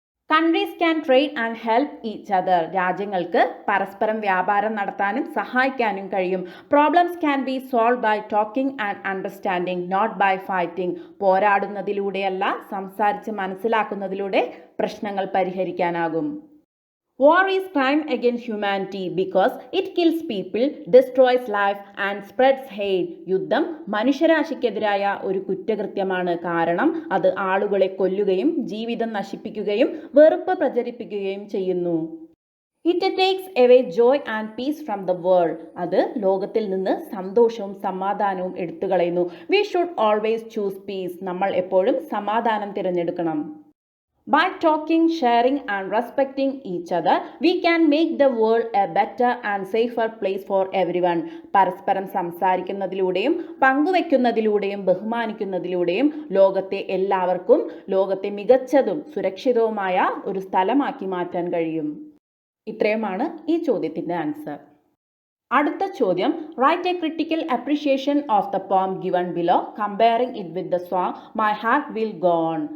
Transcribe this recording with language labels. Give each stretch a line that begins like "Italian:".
English: Countries can trade and help each other.
Malayalam: രാജ്യങ്ങൾക്ക് പരസ്പരം വ്യാപാരം നടത്താനും സഹായിക്കാനും കഴിയും.
English: Problems can be solve by talking and understanding, not by fighting.
Malayalam: പോരാടുന്നതിലൂടെയല്ല, സംസാരിച്ച് മനസ്സിലാക്കുന്നതിലൂടെ പ്രശ്നങ്ങൾ പരിഹരിക്കാനാകും.
English: War is crime against humanity because it kills people, destroys life and spreads hate.
Malayalam: യുദ്ധം മനുഷ്യരാശിക്കെതിരായ ഒരു കുറ്റകൃത്യമാണ്. കാരണം അത് ആളുകളെ കൊല്ലുകയും ജീവിതം നശിപ്പിക്കുകയും വെറുപ്പ് പ്രചരിപ്പിക്കുകയും ചെയ്യുന്നു.
English: It takes away joy and peace from the world.
Malayalam: അത് ലോകത്തിൽ നിന്ന് സന്തോഷവും സമാധാനവും എടുത്തുകളയുന്നു.
English: We should always choose peace.
Malayalam: നമ്മൾ എപ്പോഴും സമാധാനം തിരഞ്ഞെടുക്കണം.
English: By talking, sharing and respecting each other, we can make the world a better and safer place for everyone.
Malayalam: പരസ്പരം സംസാരിക്കുന്നതിലൂടെയും പങ്കുവെക്കുന്നതിലൂടെയും ബഹുമാനിക്കുന്നതിലൂടെയും ലോകത്തെ എല്ലാവർക്കും ലോകത്തെ മികച്ചതും സുരക്ഷിതവുമായ ഒരു സ്ഥലമാക്കി മാറ്റാൻ കഴിയും. ഇത്രയുമാണ് ഈ ചോദ്യത്തിൻ്റെ ആൻസർ. അടുത്ത ചോദ്യം,
English: Write a critical appreciation of the poem given below comparing it with the song my heart will go on.